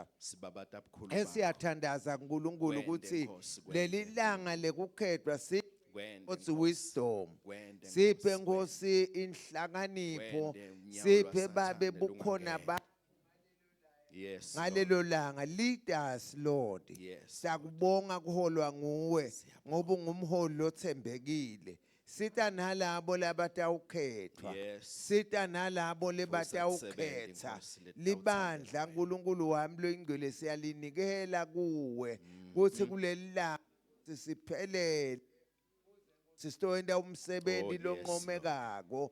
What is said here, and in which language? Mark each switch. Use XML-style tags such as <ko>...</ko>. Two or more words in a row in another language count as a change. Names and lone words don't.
<ss>Esiyathandaza uNkulunkulu ukuthi leli langa lekukhethwa Nkosi wisdom, siphe Nkosi inhlakanipho, siphe Babe bukhona ba ngalelo langa.</ss> <en>Lead us Lord.</en> <ss>Sakubonga kuholwa nguwe ngoba ungumholi lothembekile. Sita nalabo labatawukhethwa, sita nalabo lebatawukhetha. Libandla uNkulunkulu wami loingcwele siyalinikela kuwe ukuthi kuleli langa sisiphelele, sisitoenda umsebenzi lonqomekako.</ss>